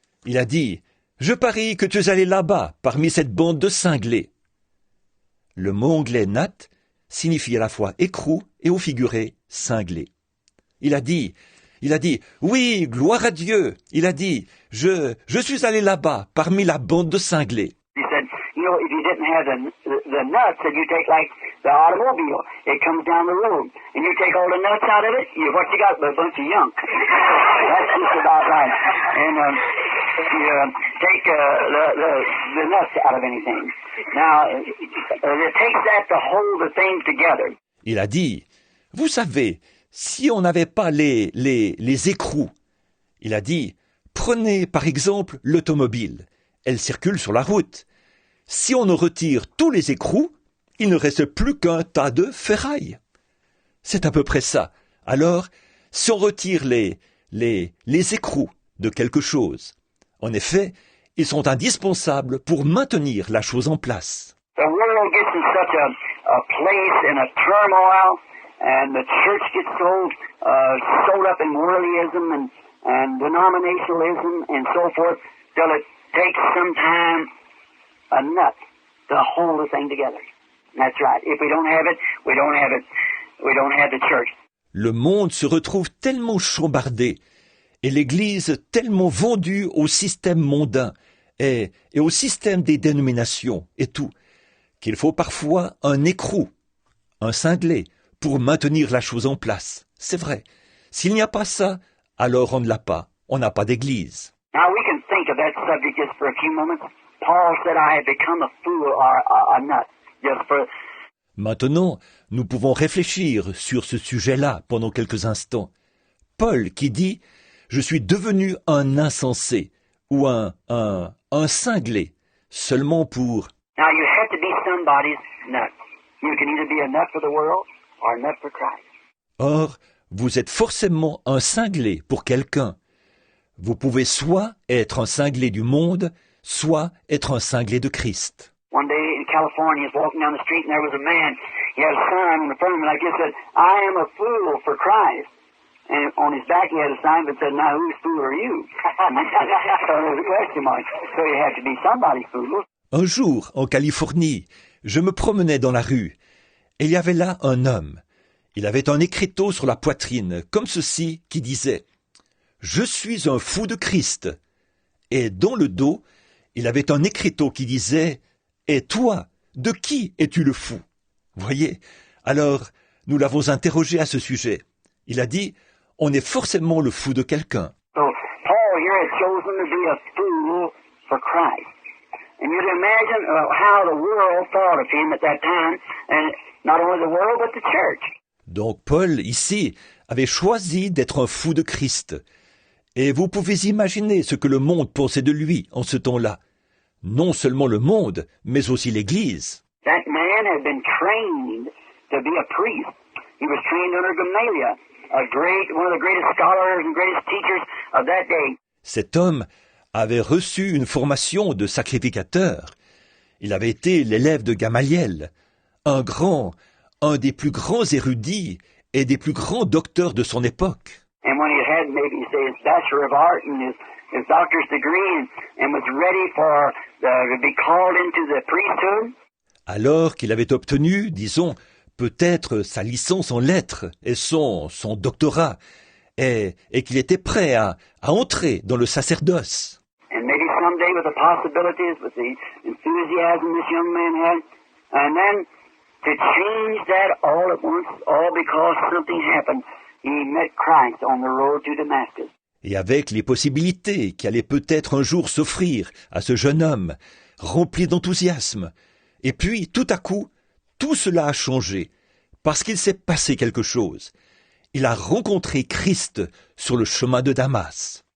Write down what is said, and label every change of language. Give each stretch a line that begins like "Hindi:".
French: Il a dit, je parie que tu es allé là-bas, parmi cette bande de cinglés. Le mot anglais nat signifie à la fois écrou et au figuré cinglé. Il a dit, oui, gloire à Dieu. Il a dit, je suis allé là-bas, parmi la bande de cinglés.
English: He said, you know, if you didn't have the nuts, then you take like the automobile. It comes down the road. And you take all the nuts out of it, what you got but a bunch of junk. That's just about right. And you take the nuts out of anything. Now, it takes that to hold the thing together.
French: Il a dit, vous savez, si on n'avait pas les écrous, il a dit, prenez par exemple l'automobile. Elle circule sur la route. Si on en retire tous les écrous, il ne reste plus qu'un tas de ferraille. C'est à peu près ça. Alors, si on retire les écrous de quelque chose, en effet, ils sont indispensables pour maintenir la chose en place.
English: The world gets in such a place in a turmoil, and the church gets so up in worldlyism, and denominationalism and so forth till it takes some time enough to hold the thing together. That's right. If we don't have it, we don't have it. We don't have the church.
French: Le monde se retrouve tellement chambardé et l'Église tellement vendue au système mondain et au système des dénominations et tout, qu'il faut parfois un écrou, un cinglé, pour maintenir la chose en place. C'est vrai. S'il n'y a pas ça, alors on ne l'a pas. On n'a pas d'Église.
English: Now we can think of that subject just for a few moments. Paul said, I have become a fool or a nut. Just for...
French: Maintenant, nous pouvons réfléchir sur ce sujet-là pendant quelques instants. Paul qui dit « Je suis devenu un insensé » ou un cinglé, seulement pour...
English: Now you have to be somebody's nut. You can either be a nut for the world or a nut for Christ.
French: Or, vous êtes forcément un cinglé pour quelqu'un. Vous pouvez soit être un cinglé du monde, soit être un cinglé de Christ.
English: One day in California, he was walking down the street and there was a man. He had a sign on the front of him like this said, I am a fool for Christ. And on his back he had a sign that said, now whose fool are you? So there was a question mark. So you have to be somebody's fool.
French: Un jour, en Californie, je me promenais dans la rue et il y avait là un homme. Il avait un écriteau sur la poitrine, comme ceci, qui disait « Je suis un fou de Christ ». Et dans le dos, il avait un écriteau qui disait « Et toi, de qui es-tu le fou ?» Voyez, alors nous l'avons interrogé à ce sujet. Il a dit « On est forcément le fou de quelqu'un ».
English: So Paul here had chosen to be a fool for Christ. And you can imagine how the world thought of him at that time, and not only the world, but the church.
French: Donc Paul, ici, avait choisi d'être un fou de Christ. Et vous pouvez imaginer ce que le monde pensait de lui en ce temps-là. Non seulement le monde, mais aussi l'Église.
English: That man had been trained to be a priest. He was trained under Gamaliel, one of the greatest scholars and greatest teachers of that day.
French: Cet homme avait reçu une formation de sacrificateur. Il avait été l'élève de Gamaliel, un des plus grands érudits et des plus grands docteurs de son époque.
English: And when he had maybe say his Bachelor of Art and his doctor's degree and was ready to be called into the priesthood.
French: Alors qu'il avait obtenu, disons, peut-être sa licence en lettres et son doctorat, et qu'il était prêt à entrer dans le sacerdoce.
English: And maybe someday with the possibilities, with the enthusiasm this young man had, and then to change that all at once, all because something happened. He met Christ on the road to Damascus.
French: Et avec les possibilités qui allaient peut-être un jour s'offrir à ce jeune homme, rempli d'enthousiasme. Et puis, tout à coup, tout cela a changé, parce qu'il s'est passé quelque chose. Il a rencontré Christ sur le chemin de Damas.